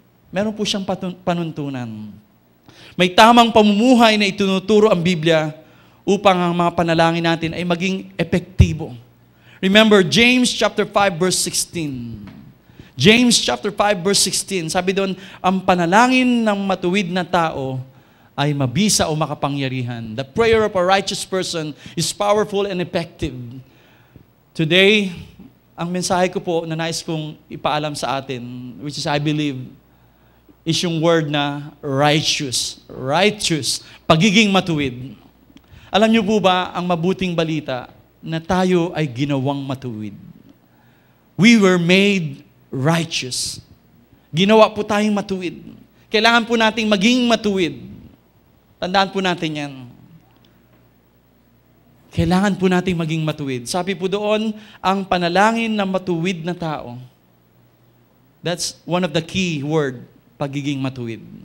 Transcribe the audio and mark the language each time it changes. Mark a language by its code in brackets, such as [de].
[tl] Meron po siyang panuntunan. May tamang pamumuhay na itinuturo ang Biblia upang ang mga panalangin natin ay maging epektibo. Remember, James chapter 5 verse 16. James chapter 5 verse 16, sabi doon, ang panalangin ng matuwid na tao ay mabisa o makapangyarihan. [en] The prayer of a righteous person is powerful and effective. [tl] Today, ang mensahe ko po na nais kong ipaalam sa atin, [en] which is I believe, is [tl] yung word na righteous. Righteous. Pagiging matuwid. Alam niyo po ba ang mabuting balita na tayo ay ginawang matuwid? [en] We were made righteous. [tl] Ginawa po tayong matuwid. Kailangan po nating maging matuwid. Tandaan po natin yan. Kailangan po nating maging matuwid. Sabi po doon, ang panalangin ng matuwid na tao. [en] That's one of the key word, [tl] pagiging matuwid.